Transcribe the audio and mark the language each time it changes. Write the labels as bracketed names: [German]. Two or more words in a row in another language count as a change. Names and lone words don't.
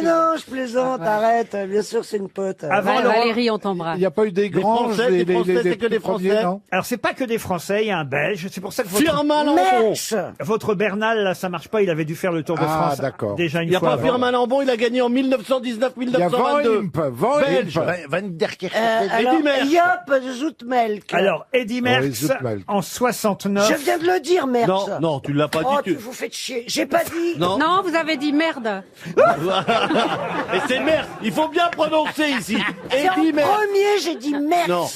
[French] non, je plaisante, arrête. Bien sûr, c'est une pote. Avant Laurent- Valérie, on t'embrasse. Il n'y a pas eu des grands, Français, des Français, c'est que des premiers, Français. non? Alors c'est pas que des Français, il y a un Belge. C'est pour ça que votre, Firmin Lambon. Merckx. votre Bernal, là, ça marche pas. Il avait dû faire le Tour de Ah, France d'accord. déjà Il une n'y a fois. pas avant. Firmin Lambon, il a gagné en Il y a 1919-1922. Van Belge. Imp. Van der Kerk. Alors, Merckx. Job Zoutmelk. Alors Eddy Merckx Zoutmelk. en 69. Je viens de le dire, Merckx. Non, non, tu l'as pas Oh, dit. tu vous faites chier. J'ai pas dit. Non. Non, vous avez dit merde. Et c'est merde. Il faut bien prononcer ici. C'est en Eddie Merckx. premier, j'ai dit Merckx.